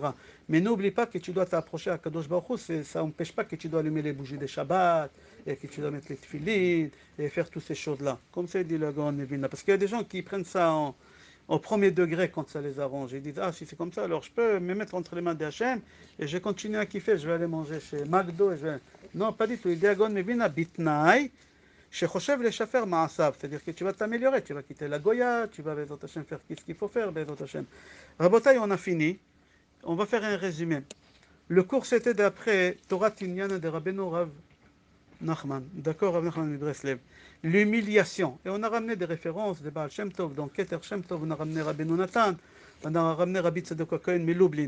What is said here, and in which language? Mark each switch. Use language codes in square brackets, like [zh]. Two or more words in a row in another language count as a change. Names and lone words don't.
[fr] Mais n'oublie pas que tu dois t'approcher à [he] קדוש ברוך הוא, [fr] ça n'empêche pas que tu dois allumer les bougies des Shabbat, et que tu dois mettre les tefillin, et faire toutes ces choses-là. Comme ça, dit le Gaon Nevina. Parce qu'il y a des gens qui prennent ça au premier degré quand ça les arrange. Ils disent, ah, si c'est comme ça, alors je peux me mettre entre les mains d'Hachem, et je vais continuer à kiffer, je vais aller manger chez McDo, et je vais... Non, pas du tout. Il dit à Gaon Nevina, [he] בתנאי, שחושב לשפר מעשיו, [fr] c'est-à-dire que tu vas t'améliorer, tu vas quitter la Goya, tu vas [he] בעזרת השם [fr] faire ce qu'il faut faire, [he] בעזרת השם. רבותיי, [fr] on a fini, on va faire un résumé. Le cours c'était d'après Torah Tinyan de Rabbeinu Rav Nachman, d'accord, Rav Nachman de Breslev, l'humiliation, et on a ramené des références de Baal Shem Tov, donc Keter Shem Tov, on a ramené Rabbeinu Natan, on a ramené Rabbi Tzadok HaKohen Milublin.